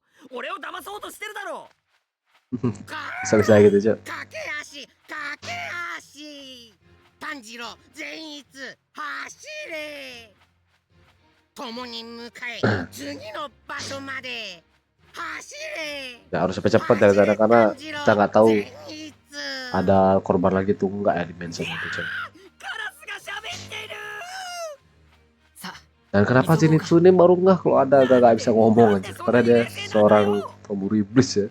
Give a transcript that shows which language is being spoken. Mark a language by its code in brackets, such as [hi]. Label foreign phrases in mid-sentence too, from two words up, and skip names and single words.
[ja] 俺を騙そうとしてるだろ。 [id] Bisa-bisa gitu cuy. [ja] 駆け足炭治郎善逸走れ。共に向かえ次の場所まで走れ。 [id] Ya harus cepet-cepet ya karena kita nggak tahu ada korban lagi tuh nggak ya di mansion itu cuy. Dan kenapa Zenitsu ini baru nggak kalau ada gak bisa ngomong aja, karena dia seorang pemburu iblis ya.